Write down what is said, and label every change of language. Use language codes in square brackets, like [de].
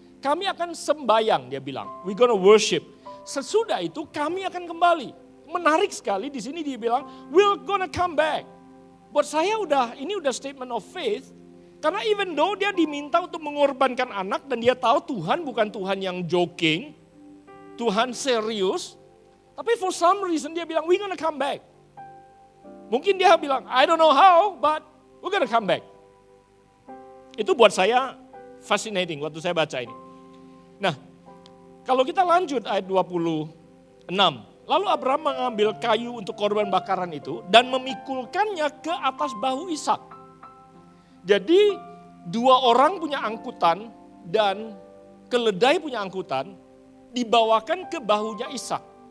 [id] Kami akan sembayang, dia bilang. [en] We gonna worship. [id] Sesudah itu kami akan kembali. Menarik sekali di sini dia bilang, [en] we're gonna come back. [id] Buat saya ini udah [en] statement of faith. [id] Karena [en] even though [id] dia diminta untuk mengorbankan anak dan dia tahu Tuhan bukan Tuhan yang joking, Tuhan serius. Tapi [en] for some reason [id] dia bilang, [en] we gonna come back. [id] Mungkin dia bilang, [en] I don't know how, but we're gonna come back. [id] Itu buat saya fascinating waktu saya baca ini. Nah, kalau kita lanjut ayat 26. Lalu Abraham mengambil kayu untuk korban bakaran itu dan memikulkannya ke atas bahu Ishak. Jadi 2 orang punya angkutan dan keledai punya angkutan dibawakan ke bahunya Ishak.